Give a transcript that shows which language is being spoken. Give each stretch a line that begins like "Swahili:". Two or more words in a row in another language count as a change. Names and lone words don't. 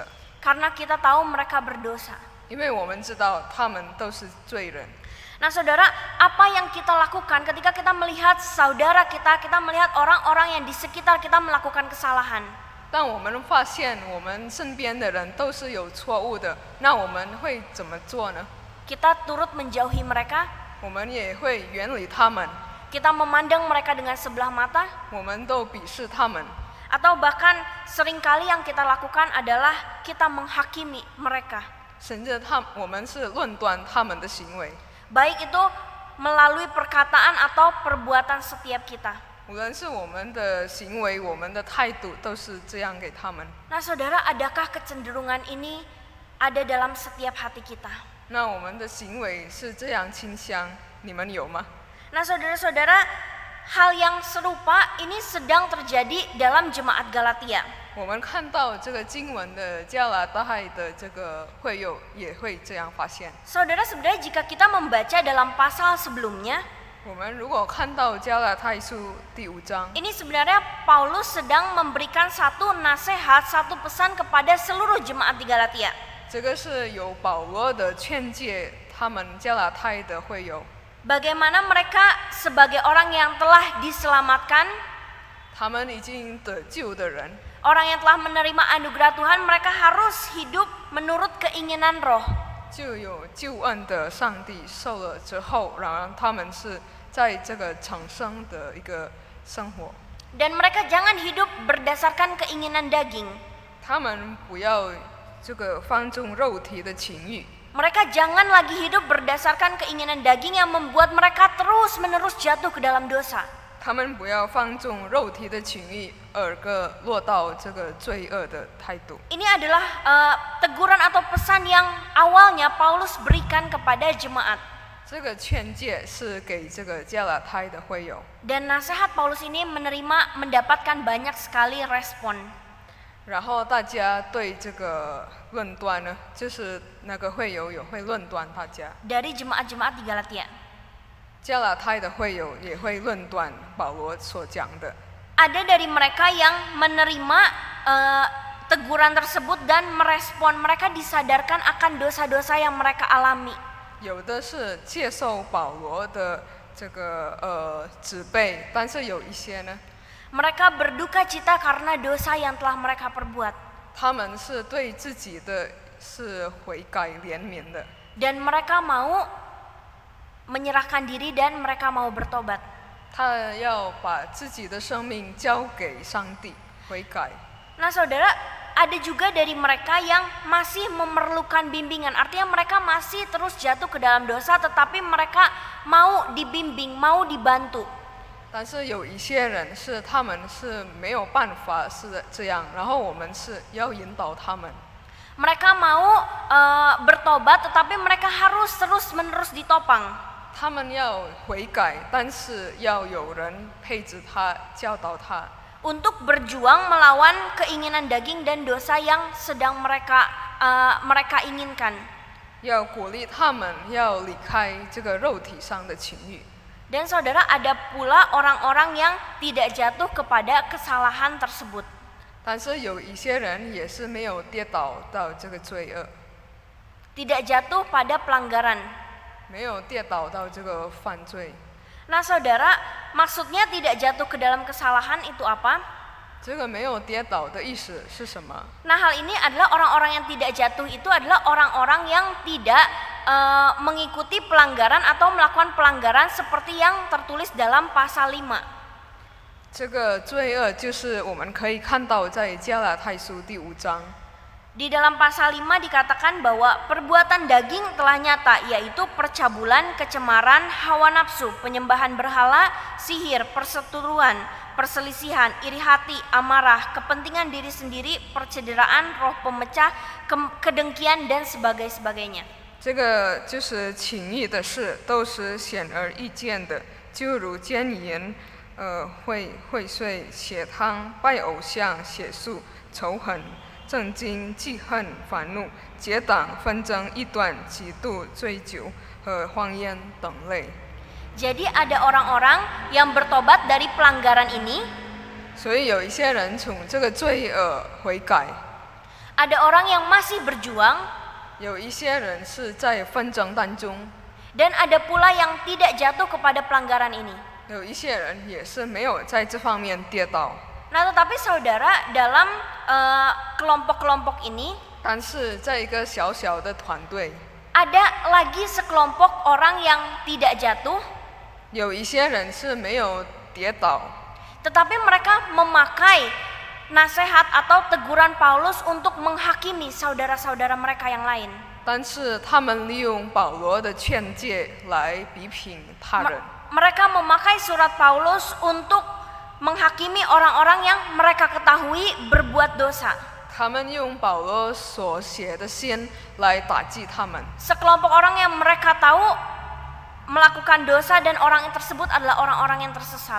Indonesian: karena kita tahu mereka berdosa.
Chinese: 因为我们知道他们都是罪人。
Indonesian: Nah saudara, apa yang kita lakukan ketika kita melihat saudara kita melihat orang-orang yang di sekitar kita melakukan kesalahan?
Chinese: 当我们发现我们身边的人都是有错误的，那我们会怎么做呢？
Indonesian: Kita turut menjauhi mereka,
Chinese: 我们也会远离他们，
Indonesian: kita memandang mereka dengan sebelah mata,
Chinese: 我们都鄙视他们，
Indonesian: atau bahkan seringkali yang kita lakukan adalah kita menghakimi mereka.
Chinese: 甚至我们是论断他们的行为，
Indonesian: Baik itu melalui perkataan atau perbuatan setiap kita.
Chinese: 无论是我们的行为、我们的态度，都是这样给他们。
Indonesian: Nah saudara, adakah kecenderungan ini ada dalam setiap hati kita?
Chinese: 那我们的行为是这样倾向，你们有吗？
Indonesian: Nah saudara-saudara, hal yang serupa ini sedang terjadi dalam jemaat Galatia.
Chinese: 我们看到这个经文的加拉太的这个会友也会这样发现。
Indonesian: Saudara, sebenarnya jika kita membaca dalam pasal sebelumnya,
Chinese: 我们如果看到加拉太书第5章，
Indonesian: ini sebenarnya Paulus sedang memberikan satu nasihat, satu pesan kepada seluruh jemaat di Galatia.
Chinese: 这个是由保罗的劝诫他们加拉太的会友，
Indonesian: Bagaimana mereka sebagai orang yang telah diselamatkan,
Chinese: 他们已经得救的人，
Indonesian: orang yang telah menerima anugerah Tuhan, mereka harus hidup menurut keinginan roh.
Chinese: 就有救恩的上帝受了之后，然后他们是在这个长生的一个生活。
Indonesian: Dan mereka jangan hidup berdasarkan keinginan daging.
Chinese: 他们不要这个放纵肉体的情欲。
Indonesian: Mereka jangan lagi hidup berdasarkan keinginan daging yang membuat mereka terus-menerus jatuh ke dalam dosa.
Chinese: 他们不要放纵肉体的情欲，而落到这个罪恶的态度。
Indonesian: Ini adalah teguran atau pesan yang awalnya Paulus berikan kepada jemaat.
Chinese: 这个劝诫是给这个加拉太的会友。
Indonesian: Dan nasihat Paulus ini mendapatkan banyak sekali respon.
Chinese: 然后大家对这个论断呢，就是那个会友也会论断大家。
Indonesian: Dari jemaat-jemaat di Galatia.
Chinese: 加拉太的会友也会论断保罗所讲的。
Indonesian: Ada dari mereka yang menerima teguran tersebut dan merespon. Mereka disadarkan akan dosa-dosa yang mereka alami.
Chinese: 有的是接受保罗的这个指背，但是有一些呢，
Indonesian: Mereka berduka cita karena dosa yang telah mereka perbuat.
Chinese: 他们是对自己的是悔改怜悯的，
Indonesian: Dan mereka mau menyerahkan diri dan mereka mau bertobat.
Chinese: 他要把自己的生命交给上帝悔改。
Indonesian: Nah saudara, ada juga dari mereka yang masih memerlukan bimbingan. Artinya mereka masih terus jatuh ke dalam dosa, tetapi mereka mau dibimbing, mau dibantu.
Chinese: 但是有一些人是他们是没有办法是这样，然后我们是要引导他们。
Indonesian: Mereka mau bertobat, tetapi mereka harus terus-menerus ditopang.
Chinese: 他们要悔改，但是要有人陪着他，教导他。
Indonesian: Untuk berjuang melawan keinginan daging dan dosa yang sedang mereka inginkan.
Chinese: 要鼓励他们要离开这个肉体上的情欲。
Indonesian: Dan saudara, ada pula orang-orang yang tidak jatuh kepada kesalahan tersebut.
Chinese: 但是有一些人也是没有跌倒到这个罪恶，
Indonesian: Tidak jatuh pada pelanggaran.
Chinese: 没有跌倒到这个犯罪。
Indonesian: Nah saudara, maksudnya tidak jatuh ke dalam kesalahan itu apa?
Chinese: 这个没有跌倒的意思是什么？
Indonesian: Nah hal ini adalah orang-orang yang tidak jatuh itu adalah orang-orang yang tidak mengikuti pelanggaran atau melakukan pelanggaran seperti yang tertulis dalam pasal 5.
Chinese: 这个罪恶就是我们可以看到在加拉太书第5章。
Indonesian: Di dalam pasal 5 dikatakan bahwa perbuatan daging telah nyata, yaitu percabulan, kecemaran, hawa nafsu, penyembahan berhala, sihir, perseteruan, perselisihan, iri hati, amarah, kepentingan diri sendiri, percederaan, roh pemecah, kedengkian, dan sebagainya.
Chinese: 这个就是情欲的事，都是显而易见的，就如奸淫、会睡、血汤、拜偶像、血术、仇恨、正经、记恨、烦怒、结党、纷争、异端、嫉妒、醉酒和荒烟等类。
Indonesian: Jadi ada orang-orang yang bertobat dari pelanggaran ini.
Chinese: 所以有一些人从这个罪恶悔改，
Indonesian: Ada orang yang masih berjuang.
Chinese: 有一些人是在纷争当中，
Indonesian: Dan ada pula yang tidak jatuh kepada pelanggaran ini.
Chinese: 有一些人也是没有在这方面跌倒。
Indonesian: Nah tetapi saudara, dalam kelompok-kelompok ini
Chinese: 但是在一个小小的团队，
Indonesian: ada lagi sekelompok orang yang tidak jatuh,
Chinese: 有一些人是没有跌倒，
Indonesian: tetapi mereka memakai nasihat atau teguran Paulus untuk menghakimi saudara-saudara mereka yang lain.
Chinese: 但是他们利用保罗的劝诫来比品他人。
Indonesian: Mereka memakai surat Paulus untuk menghakimi orang-orang yang mereka ketahui berbuat dosa.
Chinese: 他们用保罗所写的信来打击他们。
Indonesian: Sekelompok orang yang mereka tahu melakukan dosa dan orang tersebut adalah orang-orang yang tersesat.